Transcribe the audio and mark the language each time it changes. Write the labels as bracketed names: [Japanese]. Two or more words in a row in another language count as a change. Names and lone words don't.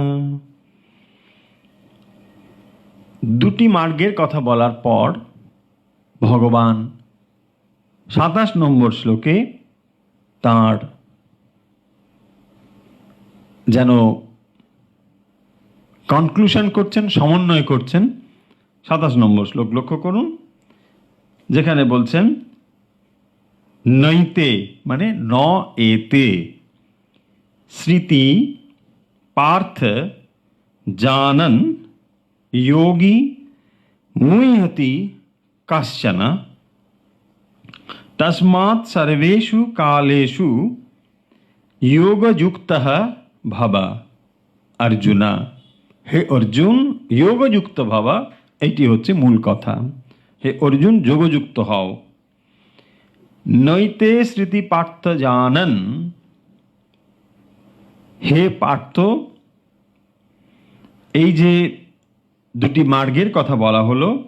[Bangla] দুটি মার্গের কথা বলার পর ভগবান 27 নম্বর শ্লোকে তাঁর যেন কনক্লুশন করছেন, সমন্বয় করছেন। 27 নম্বর শ্লোক লক্ষ্য করুন, যেখানে বলছেন [Sanskrit] নৈতে মানে ন এতে স্মৃতি পার্থ জানন योगी मुह्यति कश्चन तस्मात् सर्वेषु कालेषु योगयुक्तः भव अर्जुन। हे अर्जुन योगयुक्त भव, [Bangla] এটি হচ্ছে মূল কথা। হে অর্জুন যোগযুক্ত হও। [Sanskrit] নৈতে স্মৃতি পার্থ জানন, [Bangla] হে পার্থ এই যে দুটি মার্গের কথা বলা হলো,